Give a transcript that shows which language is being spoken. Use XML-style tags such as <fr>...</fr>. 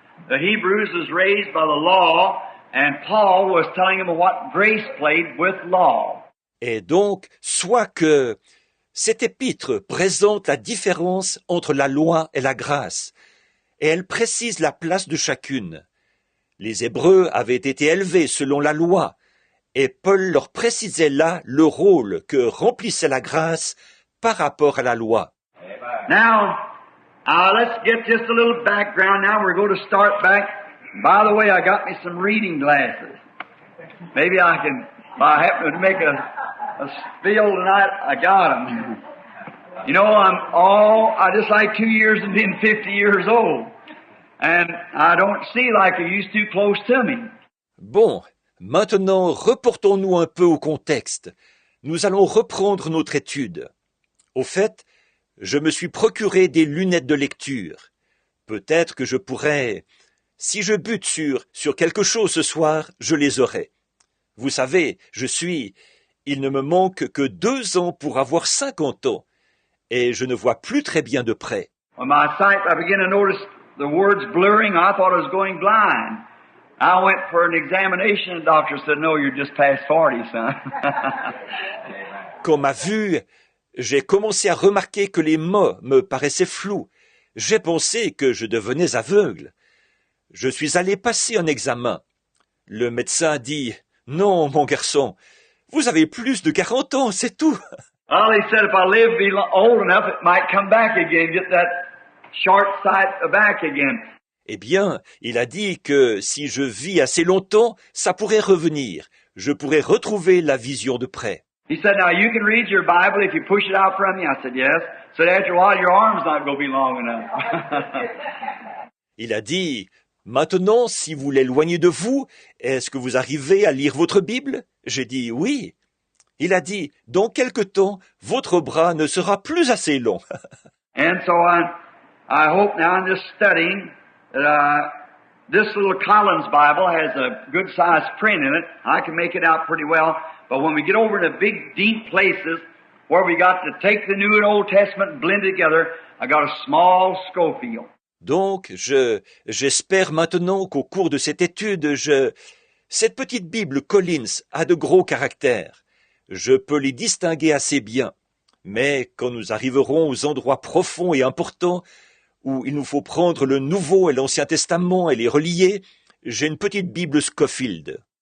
<en>The Hebrews was raised by the law, and Paul was telling them what grace played with law.</en> <fr>Et donc, soit que cet épître présente la différence entre la loi et la grâce, et elle précise la place de chacune. Les Hébreux avaient été élevés selon la loi, et Paul leur précisait là le rôle que remplissait la grâce par rapport à la loi.</fr> <en>Now, let's get just a little background now. We're going to start back. By the way, I got me some reading glasses. Maybe I can, if I happen to make a spiel tonight, I got them. You know, I just like 2 years and being 50 years old. And I don't see like I used to close to me.</en> <fr>Bon, maintenant reportons-nous un peu au contexte. Nous allons reprendre notre étude. Au fait, je me suis procuré des lunettes de lecture. Peut-être que je pourrais, si je bute sur quelque chose ce soir, je les aurai. Vous savez, il ne me manque que 2 ans pour avoir 50 ans, et je ne vois plus très bien de près.</fr> <en>When my sight, I began to notice the words blurring. I thought I was going blind. I went for an examination. The doctor said, "No, you're just past 40, son."</en> <fr>Comme à vue, j'ai commencé à remarquer que les mots me paraissaient flous. J'ai pensé que je devenais aveugle. Je suis allé passer un examen. Le médecin dit, « Non, mon garçon, vous avez plus de 40 ans, c'est tout. »</fr> <en>Well, he said if I live, be old enough, it might come back again, get that short sight back again.</en> <fr>Eh bien, il a dit que si je vis assez longtemps, ça pourrait revenir. Je pourrais retrouver la vision de près.</fr> <en>He said, now you can read your Bible if you push it out from you. I said, yes. Said, after a while, your arm's not going to be long enough.</en> <fr>Il a dit, maintenant, si vous l'éloignez de vous, est-ce que vous arrivez à lire votre Bible? J'ai dit, oui. Il a dit, dans quelque temps, votre bras ne sera plus assez long.</fr> <en>And so I hope now in this studying that This little Collins Bible has a good-sized print in it. I can make it out pretty well. But when we get over to big, deep places where we got to take the New and Old Testament and blend it together, I got a small Scofield.</en> <fr>Donc, j'espère maintenant qu'au cours de cette étude, cette petite Bible Collins a de gros caractères. Je peux les distinguer assez bien. Mais quand nous arriverons aux endroits profonds et importants, où il nous faut prendre le Nouveau et l'Ancien Testament et les relier, j'ai une petite Bible Scofield.</fr>